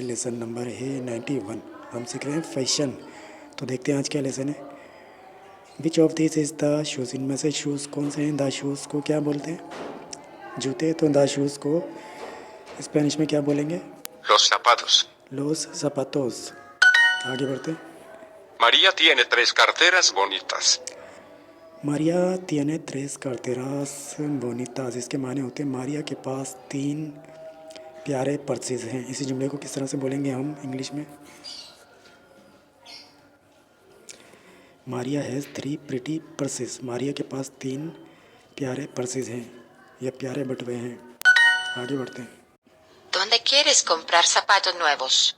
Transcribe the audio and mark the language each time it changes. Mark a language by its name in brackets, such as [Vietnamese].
[Hindi] Lesson number है 91। हम सीख रहे हैं फैशन। तो देखते हैं आज क्या लेसन है। [English] which of this is the shoes, [Hindi] इनमें से शूज़ कौन से हैं। द शूज़ को क्या बोलते हैं? जूते। तो द शूज़ को स्पेनिश में क्या बोलेंगे? [Spanish] Los zapatos. लोस zapatos। [Hindi] आगे बढ़ते हैं। [Spanish] María tiene 3 carteras bonitas. मारिया tiene tres carteras bonitas। [Hindi] इसके माने होते हैं मारिया के पास 3 प्यारे पर्सेस हैं। इसी जुमले को किस तरह से बोलेंगे हम इंग्लिश में? [English] Maria has 3 pretty purses. [Hindi] Maria के पास 3 प्यारे पर्सेस हैं या प्यारे बटुए हैं। आगे बढ़ते हैं। [Spanish] ¿Dónde quieres comprar zapatos nuevos?